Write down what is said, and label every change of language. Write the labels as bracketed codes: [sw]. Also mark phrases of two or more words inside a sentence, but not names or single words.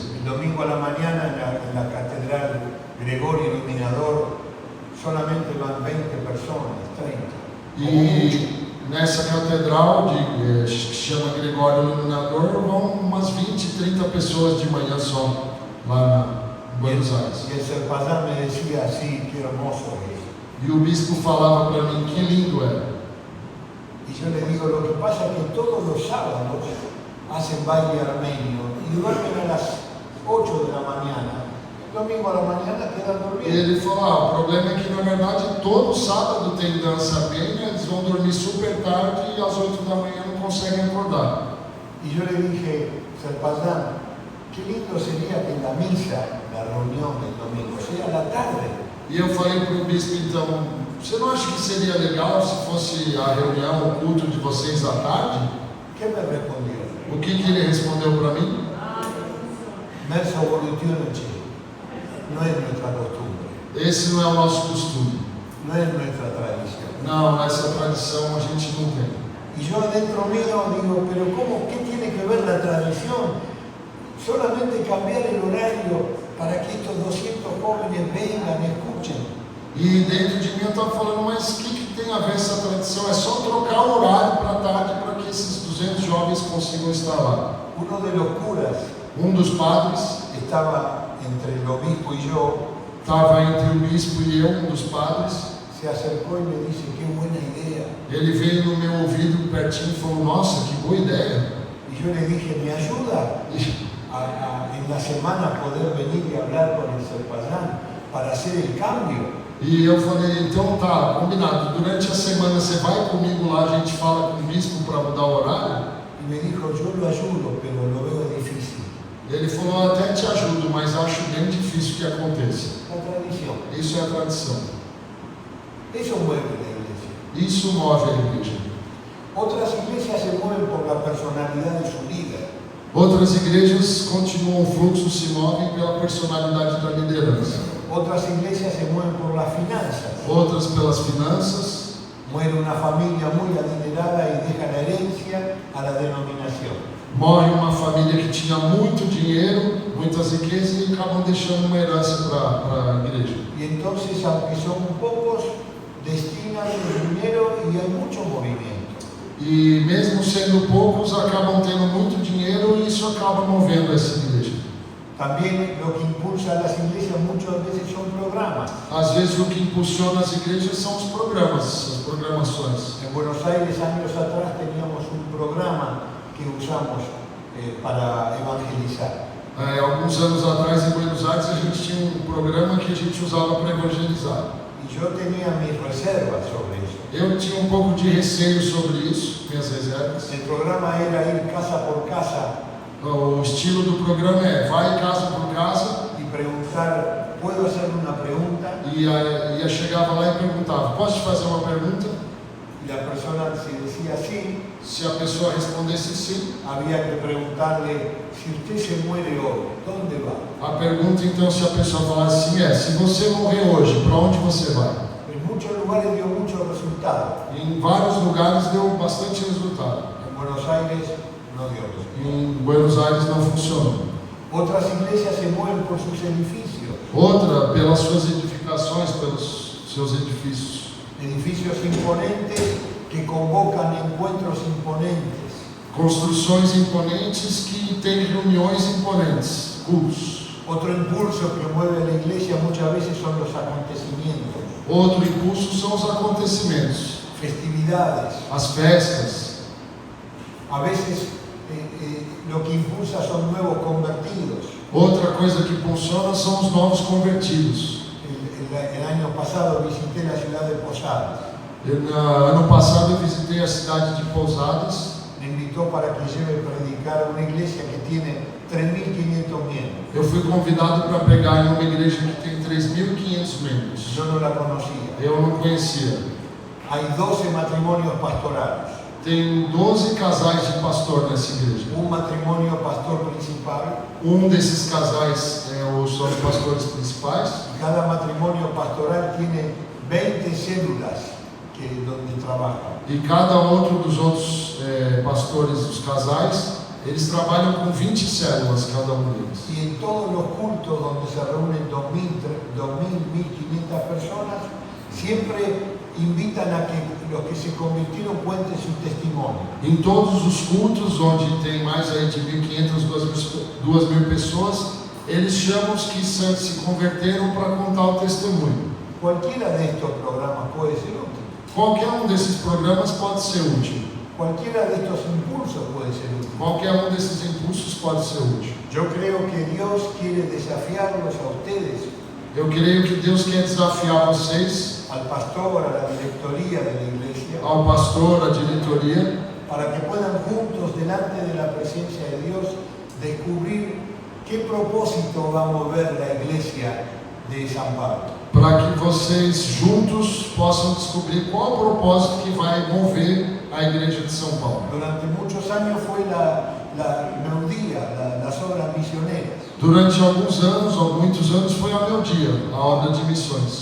[es] El domingo a la mañana en la catedral Gregorio Iluminador solamente van 20 personas, 30. [pt] E nessa catedral, que chama Gregório Iluminador, vão umas 20, 30 pessoas de manhã só, lá em Buenos Aires. [es] Y el Serpazán me decía así, qué hermoso es. [pt] E o bispo falava para mim, que lindo é. [es] Y yo le digo, lo pasa es que todos los sábados hacen baile armenio y duermen a las 8 de la mañana. El domingo a la mañana quedan dormidos. [pt] Ele falou, o problema é que na verdade todo sábado tem dança armênia, eles vão dormir super tarde e às 8 da manhã não conseguem acordar. [es] Y yo le dije, Serpazán, qué lindo sería que en la misa, la reunión del domingo, sea a la tarde. [pt] E eu falei para o bispo, então, você não acha que seria legal se fosse a reunião, o culto de vocês à tarde? [es] ¿Qué me respondió? [pt] O que ele respondeu para mim? [es] Mersa Evolutionache, no es nuestra costumbre, [pt] Esse não é o nosso costume. [es] no es nuestra tradición. [pt] Não, essa tradição a gente não tem. [es] Y yo adentro mío digo, pero ¿cómo? ¿Qué tiene que ver la tradición? Solamente cambiar el horario para que estos 200 jóvenes vengan, escuchen. [pt] E dentro de mim eu estava falando, mas o que tem a ver essa tradição? É só trocar o horário para tarde para que esses 200 jovens consigam estar lá. [es] Uno de los curas [pt] Um dos padres [es] estaba entre el obispo y yo, [pt] estava entre o bispo e eu, um dos padres. [es] se acercó y me dice, qué buena idea. [pt] Ele veio no meu ouvido pertinho e falou, nossa, que boa ideia. [es] Y yo le dije, ¿me ayuda en la semana poder venir y hablar con el Serpazán para hacer el cambio? [pt] E eu falei, então tá, combinado, durante a semana você vai comigo lá, a gente fala com o bispo para mudar o horário? [es] Y me dijo, yo lo ayudo, pero lo veo difícil. [pt] Ele falou, eu até te ajudo, mas acho bem difícil que aconteça. [es] La tradición. [pt] Isso é a tradição. [es] Eso mueve la iglesia. [pt] Isso move a igreja. [es] Otras iglesias se mueven por la personalidad de su líder. [pt] Outras igrejas continuam o fluxo, se movem pela personalidade da liderança. [es] Otras iglesias se mueven por las finanzas. [pt] Outras pelas finanças. [es] Muere una familia muy adinerada y deja la herencia a la denominación. [pt] Morre uma família que tinha muito dinheiro, muitas riquezas e acabam deixando uma herança para a igreja. [es] Y entonces, aunque son pocos, destinan el dinero y hay mucho movimiento. [pt] E mesmo sendo poucos, acabam tendo muito dinheiro e isso acaba movendo essa igreja. [es] También lo que impulsa a las iglesias muchas veces son programas. [pt] Às vezes o que impulsiona as igrejas são os programas, as programações. [es] En Buenos Aires, años atrás, teníamos un programa que usamos para evangelizar. [pt] Alguns anos atrás em Buenos Aires a gente tinha um programa que a gente usava para evangelizar. [es] Y yo tenía mis reservas sobre eso. [pt] Eu tinha um pouco de receio sobre isso, minhas reservas. [es] El programa era ir casa por casa [pt] O estilo do programa é vai casa por casa [es] y preguntar, ¿puedo hacer una pregunta? [pt] e chegava lá e perguntava, posso te fazer uma pergunta? [es] Y la persona, si decía sí, [pt] Se a pessoa respondesse sim, [es] había que preguntarle, si usted se muere hoy, ¿dónde va? [pt] a pergunta então se a pessoa falasse sim se você morrer hoje, para onde você vai? [es] En muchos lugares dio mucho resultado. [pt] Em vários lugares deu bastante resultado. [es] En Buenos Aires no dio resultado. [pt] Em Buenos Aires não funcionou. [es] Otras iglesias se mueven por sus edificios. [pt] Outra, pelas suas edificações, pelos seus edifícios. [es] Edificios imponentes que convocan encuentros imponentes. [pt] Construções imponentes que têm reuniões imponentes, cultos. [es] Otro impulso que mueve a la iglesia muchas veces son los acontecimientos, [pt] Outro impulso são os acontecimentos, [es] festividades. [pt] as festas. [es] A veces lo que impulsa son nuevos convertidos. [pt] Outra coisa que funciona são os novos convertidos. [es] El año pasado visité la ciudad de Posadas. [pt] Ano passado eu visitei a cidade de Pousadas. [es] Me invitó para que lleve a predicar una iglesia que tiene 3.500 miembros. [pt] Eu fui convidado para pregar em uma igreja que tem 3.500 membros. [es] Yo no la conocía. [pt] Eu não conhecia. [es] Hay 12 matrimonios pastorales. [pt] Tem 12 casais de pastor nessa igreja. [es] Un matrimonio pastor principal. [pt] Um desses casais são os pastores principais. [es] Cada matrimonio pastoral tiene 20 células donde trabajan. [pt] E cada outro dos outros pastores dos casais, eles trabalham com 20 células cada um deles. [es] Y en todos los cultos donde se reúnen 2.000, 1.500 personas, siempre invitan a que los que se convirtieron cuenten su testimonio. [pt] Em todos os cultos onde tem mais aí de 1.500, 2.000 pessoas, eles chamam os que se converteram para contar o testemunho. [es] Cualquiera de estos programas puede ser útil. [pt] Qualquer um desses programas pode ser útil. [es] Cualquiera de estos impulsos puede ser útil. [pt] Qualquer desses impulsos pode ser útil. [es] Yo creo que Dios quiere desafiarlos a ustedes, [pt] Eu creio que Deus quer desafiar vocês, [es] al pastor, a la directoría de la iglesia, [pt] ao pastor, à diretoria, [es] para que puedan juntos, delante de la presencia de Dios, descubrir qué propósito va a mover la iglesia de San Pablo. [pt] para que vocês juntos possam descobrir qual é o propósito que vai mover a igreja de São Paulo. [es] Durante muchos años fue la Meudía, las obras misioneras. [pt] Durante alguns anos, ou muitos anos, foi a Meudía, a obra de missões.